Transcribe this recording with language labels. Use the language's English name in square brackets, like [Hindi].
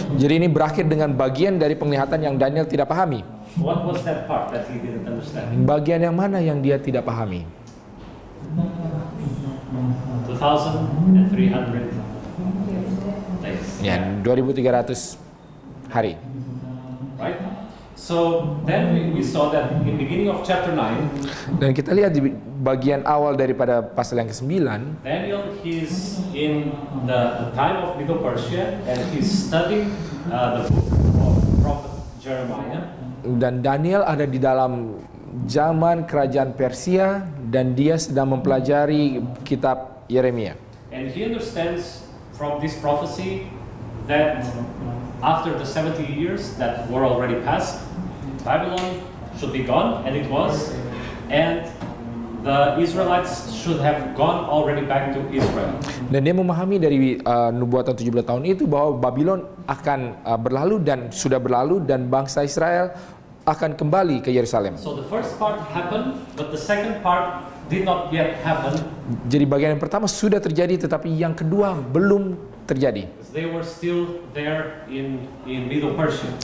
[Indonesian] Jadi ini berakhir dengan bagian dari penglihatan yang Daniel tidak pahami. [English] What was that part that he didn't understand? [Indonesian] Bagian yang mana yang dia tidak pahami? [English] 2,300 days. [Indonesian] Ya, 2300 hari. [English] Right? So then we saw that in beginning of chapter 9, [Indonesian] Dan kita lihat di bagian awal daripada pasal yang ke-9, [English] Daniel he's in the time of Middle Persia and he's studying the book of prophet Jeremiah. [Indonesian] dan Daniel ada di dalam zaman kerajaan Persia dan dia sedang mempelajari kitab Yeremia. [English] And he understands from this prophecy that after the 70 years that were already passed, Babylon should be gone, and it was, and the Israelites should have gone already back to Israel. [Indonesian] Dan dia memahami dari nubuatan 17 tahun itu bahwa Babylon akan berlalu dan sudah berlalu dan bangsa Israel akan kembali ke Yerusalem. [English] So the first part happened, but the second part did not yet happen. [Indonesian] Jadi bagian yang pertama sudah terjadi tetapi yang kedua belum terjadi. [English] They were still there in Middle Persia.